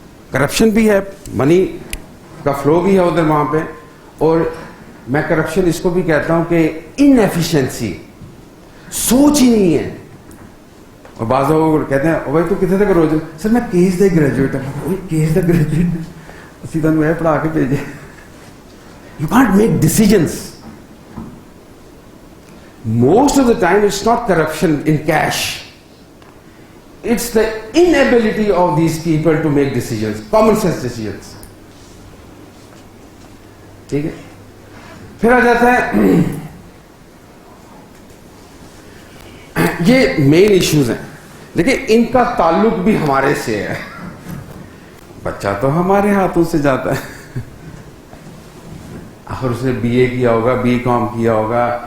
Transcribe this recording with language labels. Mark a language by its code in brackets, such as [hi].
[ur] Corruption بھی ہے, منی کا فلو بھی ہے ادھر وہاں پہ, اور میں کرپشن اس کو بھی کہتا ہوں کہ ان ایفیشنسی, سوچ ہی نہیں ہے. اور بعض لوگ کہتے ہیں بھائی تو کتنے تک روز, سر میں کیس دا گریجویٹ ہوں. کیس دا گریجویٹ سیدھا میں پڑھا کے بھیجے. [en] You can't make decisions. Most of the time it's not corruption in cash. It's the inability of these people to make decisions, common sense decisions. [ur] ٹھیک ہے. پھر آ جاتا ہے یہ مین ایشوز ہیں, لیکن ان کا تعلق بھی ہمارے سے ہے. بچہ تو ہمارے ہاتھوں سے جاتا ہے, آخر اس نے BA کیا ہوگا, BCom کیا ہوگا,